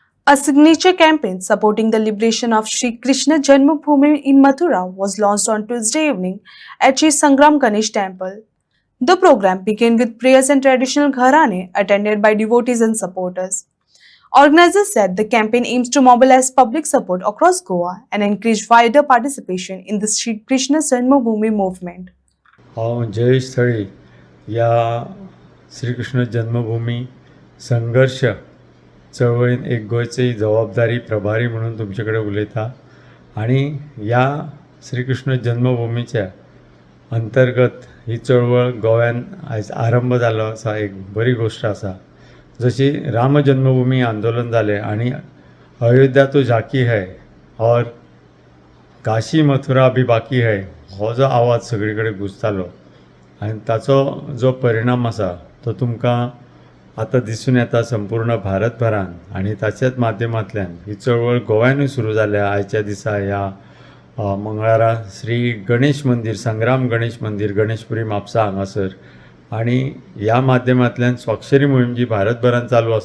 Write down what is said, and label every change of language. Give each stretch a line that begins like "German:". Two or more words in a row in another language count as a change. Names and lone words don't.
English: A signature campaign supporting the liberation of Sri Krishna Janmabhoomi in Mathura was launched on Tuesday evening at Sri Sangram Ganesh Temple. The program began with prayers and traditional gharane attended by devotees and supporters. Organizers said the campaign aims to mobilize public support across Goa and encourage wider participation in the Sri Krishna Janmabhoomi movement.
Konkani: जयस्थळी या श्रीकृष्ण जन्मभूमी संघर्ष चळवळीन एक गोंयची जबाबदारी प्रभारी म्हणून तुमचे उलयता आणि या श्रीकृष्ण जन्मभूमीच्या अंतर्गत ही चळवळ गोव्यान आयज आरंभ जालो आसा. एक बरी गोष्ट आसा. जशी राम जन्मभूमी आंदोलन जालें आणि
Hindi: अयोध्या तो झाकी है और काशी मथुरा अभी बाकी है
Konkani: हो जो आवाज सगळीकडे गुंजतालो आणि ताचो जो परिणाम आसा तो तुमकां आतां दिसून येता संपूर्ण भारतभरान आणि ताच्याच माध्यमांतल्यान ही चळवळ गोव्यानूय सुरू जाल्या. आयच्या दिसा ह्या मंगळारा श्री गणेश मंदिर संग्राम गणेश मंदिर गणेशपुरी म्हापसा हांगासर आणि ह्या माध्यमांतल्यान स्वाक्षरी मोहीम जी भारतभरान चालू आसा.